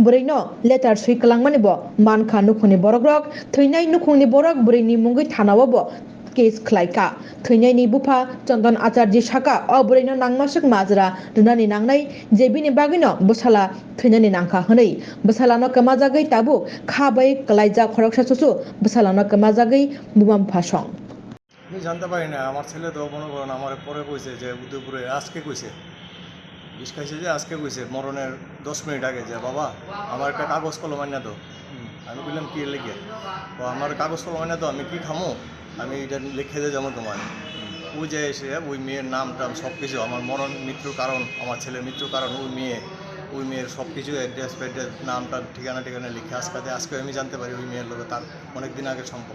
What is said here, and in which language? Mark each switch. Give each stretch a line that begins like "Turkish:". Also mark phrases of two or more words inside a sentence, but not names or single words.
Kok Borok: burino letter sui kalangmani bo manka nukhuni borogrok theinai nukhungni borok burini mungi thanawo bo case khlaika theinai ni bufa Chandan Acharji saka o burino nangmasuk majra dunani nangnai jebini bagino busala theinani nangkha hwnei busalano kamajagai tabu khabai klaija khoroksa susu busalano kamajagai bumam phasong
Bangla: আমি জানতে পারি না আমার ছেলে তো মনে করেন আমার পরে কইছে যে উদয়পুরে আজকে কইছে বিষ খাইছে যে আজকে কইছে মরণের 10 মিনিট আগে যে বাবা আমার একটা কাগজ কলম আইনা তো আমি বললাম কি লিখে তো আমার কাগজ কলম আইনা তো আমি কি খামো আমি এটা লিখে দিয়ে যাবো তোমার ওই যে এসে ওই মেয়ের নাম টাম সব কিছু আমার মরণ মৃত্যুর কারণ আমার ছেলের মৃত্যুর কারণ ওই মেয়ের সব কিছু অ্যাড্রেস ফ্যাড্রেস নামটা ঠিকানা লিখে আজকে আমি জানতে পারি ওই মেয়ের লোক তার অনেক দিন আগের সম্পর্ক।